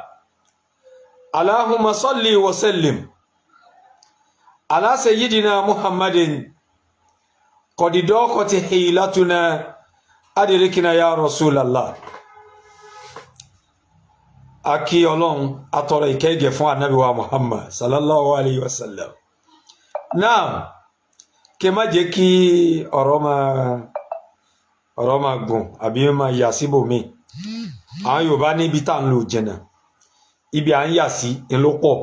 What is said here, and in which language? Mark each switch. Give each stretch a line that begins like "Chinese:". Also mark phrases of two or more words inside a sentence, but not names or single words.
Arabic: اللهم صل وسلم على سيدنا محمد قد ضاقت حيلتنا أدركنا يا رسول الله.
Yoruba: Aki Ọlọ́run atọrọ ìkẹ́gẹ́ fún Ànábì wa Muhammad
Arabic: صلى الله عليه وسلم.
Yoruba: Now, kí má jẹ́ kí ọ̀rọ̀ máa gùn àbí máa yà síbò mí. Àwọn Yorùbá níbi tá ń lò jìnnà. Ibi à ń yà sí ń ló pọ̀.